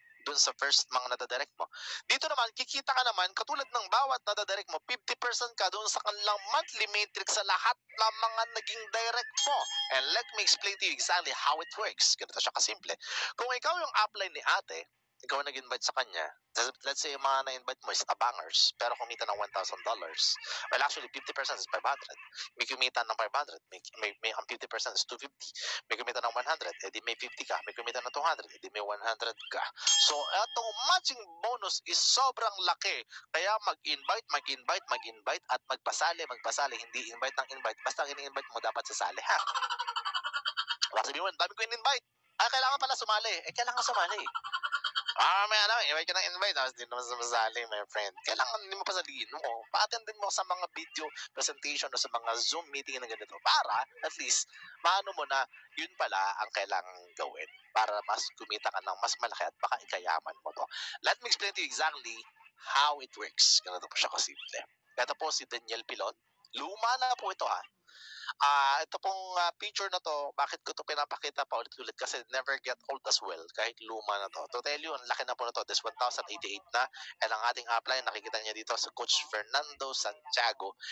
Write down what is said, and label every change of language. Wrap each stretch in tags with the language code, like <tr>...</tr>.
<tl>Doon sa first mga nadadirect mo. Dito naman, kikita ka naman, katulad ng bawat nadadirect mo, 50% ka doon sa kanilang monthly matrix sa lahat ng mga naging direct mo.</tl> <en>And let me explain to you exactly how it works.</en> <tl>Ganito siya kasimple. Kung ikaw yung upline ni ate, ikaw nag-invite sa kanya, let's say yung mga na-invite mo is abangers, pero kumita ng $1,000.</tl> <en>Well, actually, 50% is 500.</en> <tl>May kumita ng 500, may ang 50% is 250. May kumita ng 100, edi may 50 ka. May kumita ng 200, edi may 100 ka. So, etong matching bonus is sobrang laki. Kaya mag-invite at magpasali. Hindi invite ng invite. Basta ang ini-invite mo, dapat sasali, ha? Baka sabihin mo, dami ko in-invite. Kailangan pala sumali. Kailangan sumali. May invite ka ng invite, tapos hindi naman sumasali, my friend. Kailangan hindi mo pasaliin mo. Pa-attendin mo sa mga video presentation o sa mga Zoom meeting na ganito para at least maano mo na yun pala ang kailangan gawin para mas kumita ka ng mas malaki at baka ikayaman mo to.</tl> <en>Let me explain to you exactly how it works.</en> <tl>Ganito po siya kasimple. Ito po si Daniel Pilon. Luma na po ito, ha. Ito pong picture na to, bakit ko to pinapakita pa ulit-ulit kasi</tl> <en>never get old as well,</en> <tl>kahit luma na to.</tl> <en>To tell you,</en> <tl>ang laki na po na to, this 1,088 na, and ang ating upline, nakikita niya dito sa Coach Fernando Santiago.</tl>